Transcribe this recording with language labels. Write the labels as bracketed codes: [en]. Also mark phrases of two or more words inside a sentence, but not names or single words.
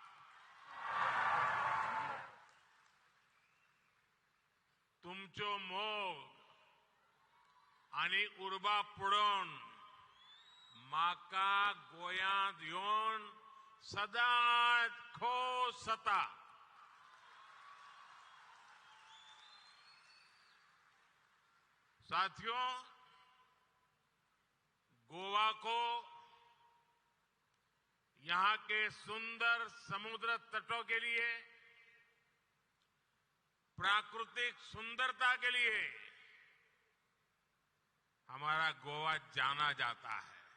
[kok] तुमचो मोग आणि उर्बा पुढून माका गोयांत येवन सदांच खोस जाता। [hi] साथियों, गोवा को यहां के सुंदर समुद्र तटों के लिए, प्राकृतिक सुंदरता के लिए हमारा गोवा जाना जाता है।